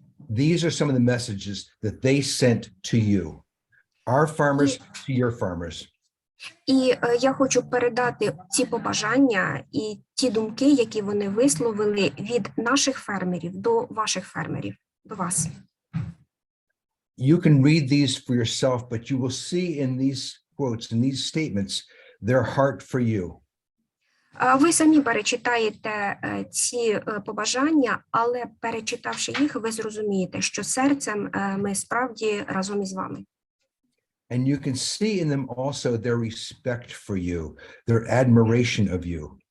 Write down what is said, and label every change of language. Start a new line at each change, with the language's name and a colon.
English: These are some of the messages that they sent to you. Our farmers to your farmers.
Ukrainian: І я хочу передати ці побажання і ті думки, які вони висловили від наших фермерів до ваших фермерів, до вас.
English: You can read these for yourself, but you will see in these quotes, in these statements, their heart for you.
Ukrainian: Ви самі перечитаєте ці побажання, але перечитавши їх, ви зрозумієте, що серцем ми справді разом із вами.
English: And you can see in them also their respect for you, their admiration of you.